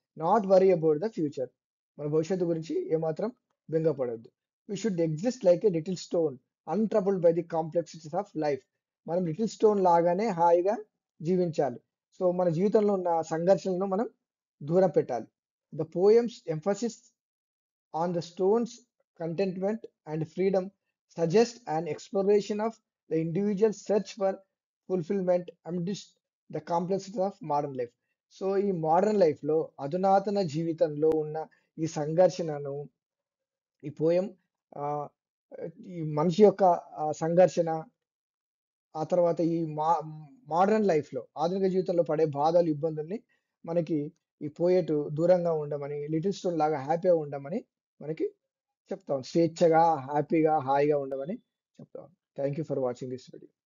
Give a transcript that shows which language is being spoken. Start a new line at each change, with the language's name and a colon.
English: Not worry about the future.
Telugu: మన భవిష్యత్తు గురించి ఏమాత్రం బెంగపడొద్దు.
English: We should exist like a little stone untroubled by the complexities of life.
Telugu: మనం little stone లాగానే హాయిగా జీవించాలి. సో మన జీవితంలో ఉన్న సంఘర్షణలను మనం దూరం పెట్టాలి.
English: The poems emphasis on the stone's contentment and freedom suggest an exploration of the individual's search for fulfillment amidst the complexity of modern life.
Telugu: So ఈ మోడర్న్ లైఫ్‌లో అధునాతన జీవితంలో ఉన్న ఈ సంఘర్షణను ఈ పోయం ఆహ్, ఈ మనిషి యొక్క సంఘర్షణ ఆ తర్వాత ఈ మోడర్న్ లైఫ్‌లో ఆధునిక జీవితంలో పడే బాధలు, ఇబ్బందుల్ని మనకి ఈ పోయెట్ దూరంగా ఉండమని, లిటిల్ స్టోన్ లాగా హ్యాపీగా ఉండమని మనకి చెప్తాం. స్వేచ్ఛగా, హ్యాపీగా, హాయిగా ఉండమని చెప్తాం.
English: Thank you for watching this video.